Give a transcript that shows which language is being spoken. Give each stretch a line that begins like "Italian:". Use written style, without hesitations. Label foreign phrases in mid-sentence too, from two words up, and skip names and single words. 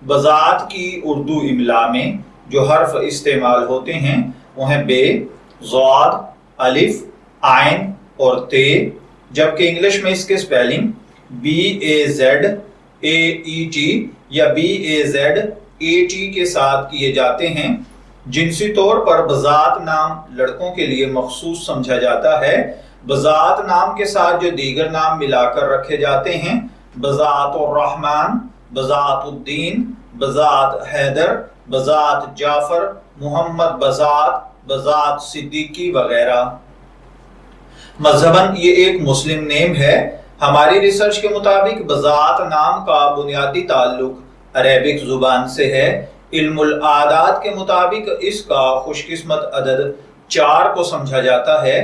Urdu: بضاعت کی اردو املا میں جو حرف استعمال ہوتے ہیں وہ ہیں بے، ضاد، الف، عین اور تے، جبکہ انگلش میں اس کے سپیلنگ BAZAET یا BAZAT کے ساتھ کیے جاتے ہیں۔ جنسی طور پر بضاعت نام لڑکوں کے لیے مخصوص سمجھا جاتا ہے۔ بضاعت نام کے ساتھ جو دیگر نام ملا کر رکھے جاتے ہیں، بضاعت الرحمن، بضاعت الدین، بضاعت حیدر، بضاعت جعفر، محمد بضاعت، بضاعت صدیقی وغیرہ۔ مذہباً یہ ایک
English: Muslim name
Urdu: ہے۔ ہماری ریسرچ کے مطابق بضاعت نام کا بنیادی تعلق عربک زبان سے ہے۔ علم العادات کے مطابق اس کا خوش قسمت عدد 4 کو سمجھا جاتا ہے۔